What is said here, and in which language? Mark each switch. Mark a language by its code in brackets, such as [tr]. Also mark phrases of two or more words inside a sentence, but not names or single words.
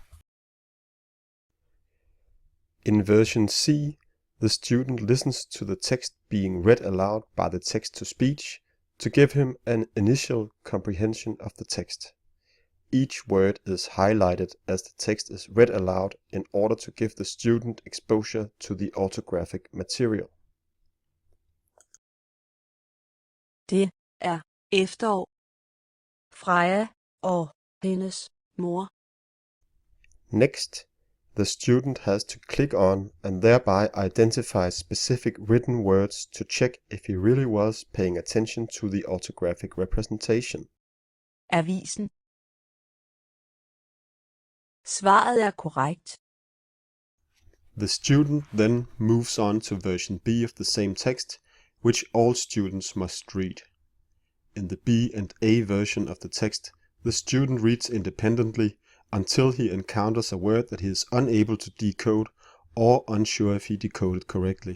[en] In version C, the student listens to the text being read aloud by the text-to-speech to give him an initial comprehension of the text. Each word is highlighted as the text is read aloud in order to give the student exposure to the orthographic material. [da] Det efterår. Freja og hendes mor. [en] Next, the student has to click on and thereby identify specific written words to check if he really was paying attention to the orthographic representation. [da] Avisen. Svaret korrekt. [en] The student then moves on to version B of the same text, which all students must read. In the B and A version of the text, the student reads independently until he encounters a word that he is unable to decode or unsure if he decoded correctly.